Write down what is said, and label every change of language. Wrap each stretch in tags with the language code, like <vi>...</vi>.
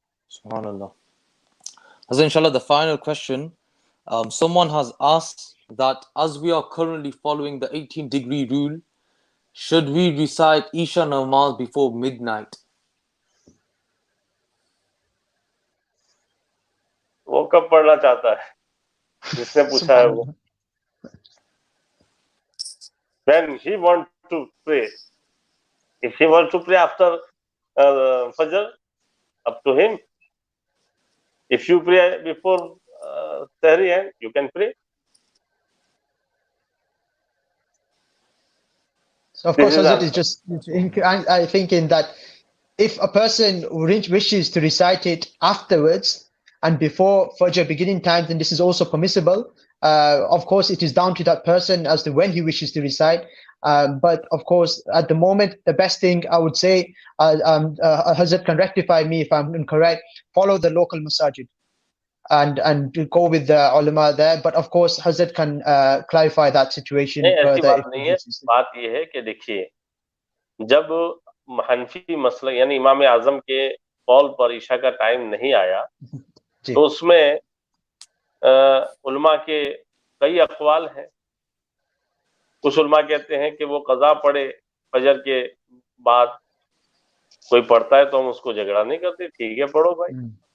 <ar>Subhanallah.</ar> <en>As inshallah, the final question. Someone has asked that as we are currently following the 18-degree rule, should we recite Isha Namaz before midnight?</en> <hi>वो कब पढ़ना चाहता है जिसने पूछा है वो?</hi> <en>When he wants to pray, if he wants to pray after Fajr, up to him. If you pray before Tahri, you can pray. So of course, Hazrat is just I thinking that if a person wishes to recite it afterwards and before Fajr beginning time, then this is also permissible. Of course, it is down to that person as to when he wishes to recite. But of course, at the moment, the best thing I would say, Hazrat can rectify me if I'm incorrect, follow the local masajid and to go with the ulama there. But of course, Hazrat can clarify that situation further.</en> <hi>बात नहीं है, बात ये है कि देखिए, जब हनफी मसला यानी इमाम आजम के कौल पर ईशा का टाइम नहीं आया, तो उसमें उलमा के कई अक़वाल हैं. कुछ उलमा कहते हैं कि वो कज़ा पढ़े फजर के बाद, कोई पढ़ता है तो हम उसको झगड़ा नहीं करते, ठीक है पढ़ो भाई.</hi>